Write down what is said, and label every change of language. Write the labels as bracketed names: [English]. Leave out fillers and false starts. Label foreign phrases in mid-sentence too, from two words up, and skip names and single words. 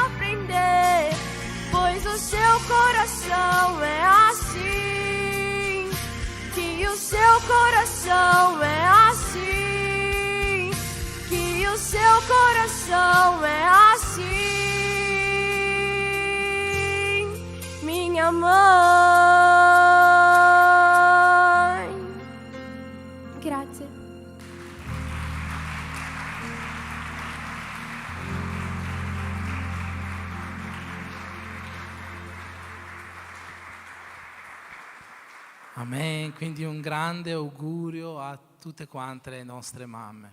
[Portuguese] aprender, pois o seu coração é assim, que o seu coração é assim, que o seu coração é assim, minha mãe. [Italian] Grazie. Amen, quindi un grande augurio a tutte quante le nostre mamme.